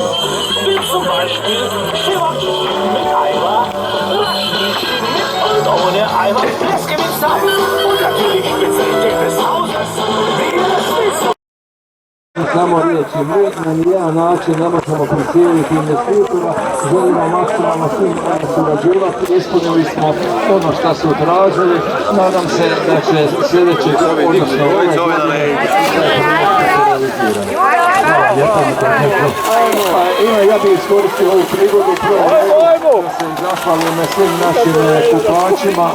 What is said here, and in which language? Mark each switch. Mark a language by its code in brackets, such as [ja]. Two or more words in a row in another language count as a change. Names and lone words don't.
[de] Wie zum Beispiel Schivacic mit Eimer, Raschnic mit und ohne Eimer, Pleskewitz-Teig und natürlich Spezialität des Hauses, Wiener. [hr] Samo riječi, mi na nijedan način ne možemo prisijeliti investitora, želimo maksimalno svim surađivati, ispunili smo ono što su tražili, nadam se da će sljedeće, odnosno ja bih iskoristio ovu prigodu da se zahvalim svim našim kupačima.